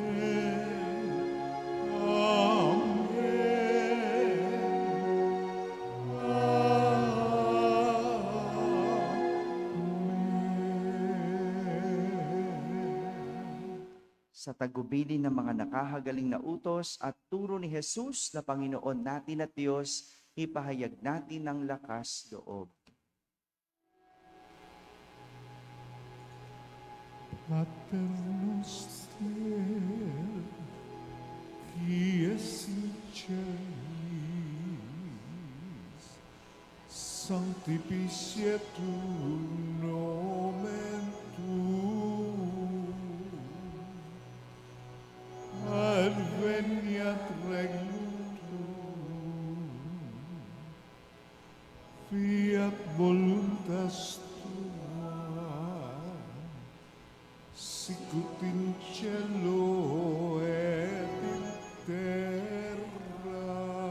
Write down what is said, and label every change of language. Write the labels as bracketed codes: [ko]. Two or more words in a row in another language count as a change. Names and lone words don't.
[tl] Sa tagubilin ng mga nakahagaling na utos at turo ni Jesus na Panginoon natin at Diyos, ipahayag natin ng lakas loob. [la] Pater noster, qui es in celis, sanctificetur nomen tuum, adveniat regnum tuum, fiat voluntas tua, sicut in cielo et in terra.